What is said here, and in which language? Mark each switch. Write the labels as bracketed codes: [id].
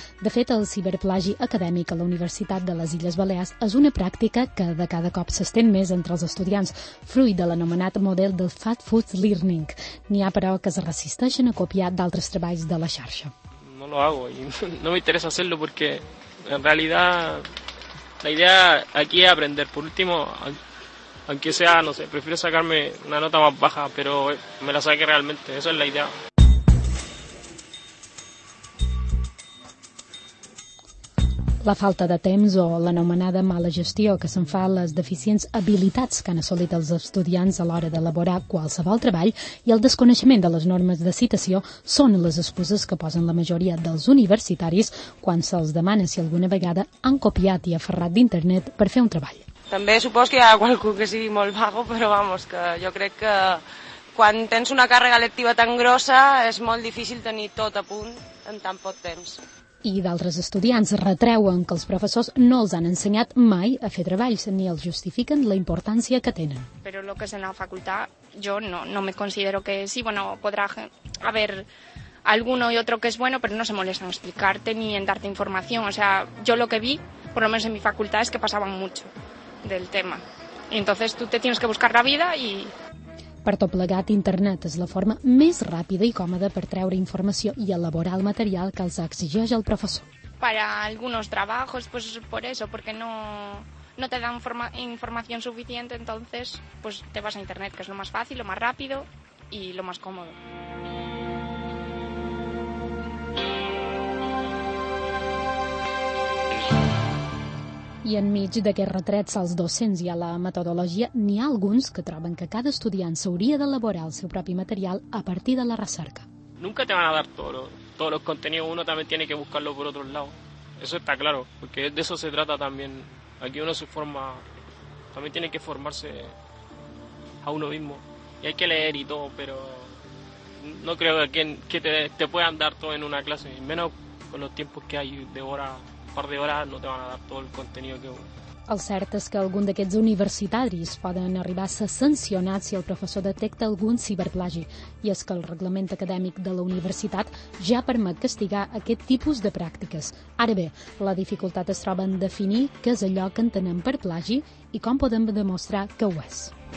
[ca] De fet, el ciberplagi acadèmic a la Universitat de les Illes Balears és una pràctica que de cada cop s'estén més entre els estudiants, fruit de l'anomenat model del fast food learning. N'hi ha, però, que es resisteixen a copiar d'altres treballs de la xarxa. [es] No lo hago y no me interesa hacerlo porque en realidad la idea aquí es aprender. Por último... Aunque sea, no sé, prefiero sacarme una nota más baja, pero me la saque realmente, esa es la idea. [ca] La falta de temps o l'anomenada mala gestió que se'n fa a les deficients habilitats que han assolit els estudiants a l'hora d'elaborar qualsevol treball i el desconeixement de les normes de citació són les excuses que posen la majoria dels universitaris quan se'ls demana si alguna vegada han copiat i aferrat d'Internet per fer un treball. També suposo que hi ha qualcú que sigui molt vago, però vamos, que jo crec que quan tens una càrrega lectiva tan grossa és molt difícil tenir tot a punt en tan poc temps. I d'altres estudiants retreuen que els professors no els han ensenyat mai a fer treballs ni els justifiquen la importància que tenen. Però el que és en la facultat, jo no me considero que sí, bueno, podrà haver [es] alguno y otro que es bueno, pero no se molesta en explicarte ni en darte información. O sea, yo lo que vi, por lo menos en mi facultad, es que pasaban mucho del tema. Y entonces tú te tienes que buscar la vida y... [ca] Per tot plegat, Internet és la forma més ràpida i còmoda per treure informació i elaborar el material que els exigeix el professor. [es] Para algunos trabajos, pues por eso, porque no te dan información suficiente, entonces pues te vas a Internet, que es lo más fácil, lo más rápido y lo más cómodo. We'll be right back. [ca] I enmig d'aquests retrets als docents i a la metodologia, n'hi ha alguns que troben que cada estudiant s'hauria d'elaborar el seu propi material a partir de la recerca. [es] Nunca te van a dar todos los contenidos, uno también tiene que buscarlo por otro lado. Eso está claro, porque de eso se trata también. Aquí uno se forma, también tiene que formarse a uno mismo. Y hay que leer y todo, pero no creo que te puedan dar todo en una clase, menos con los tiempos que hay de hora, un par de horas no te van a dar todo el contenido que uno. [ca] El cert és que algun d'aquests universitaris poden arribar a ser sancionats si el professor detecta algun ciberplagi. I és que el reglament acadèmic de la universitat ja permet castigar aquest tipus de pràctiques. Ara bé, la dificultat es troba en definir què és allò que entenem per plagi i com podem demostrar que ho és.